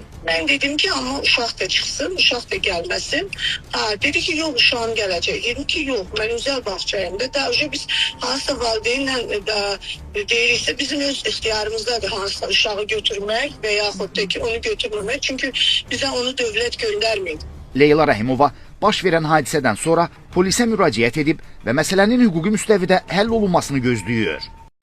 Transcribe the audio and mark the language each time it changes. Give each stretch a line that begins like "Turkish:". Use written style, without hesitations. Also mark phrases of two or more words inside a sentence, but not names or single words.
Turkish: Ben dedim ki ama uşaq da çıksın, uşaq da gelmesin. Dedi ki yok uşağım gelecek. Dedim ki yok, ben özel bahçeyim de. Daha önce biz hasta valideynle değilse bizim öz ihtiyarımızdadır hasta uşağı götürmek veya ki onu götürmemek. Çünkü bize onu devlet göndermedi.
Azerbaijani: Leyla Rəhimova baş verən hadisədən sonra polisə müraciət edib və məsələnin hüquqi müstəvidə həll olunmasını gözləyir.